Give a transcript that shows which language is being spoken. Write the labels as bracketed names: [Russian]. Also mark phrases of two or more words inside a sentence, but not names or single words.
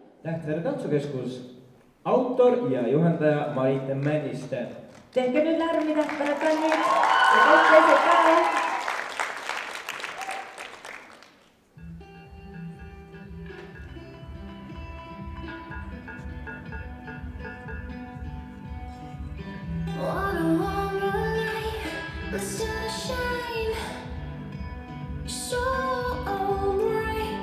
[Estonian] Tähtvere tantsukeskus, autor ja juhendaja Marit Männiste. Tehke nüüd lärmi Tähtvere bändid ja kõik teised ka. [English] What a wonderful life, but still a shame. So bright.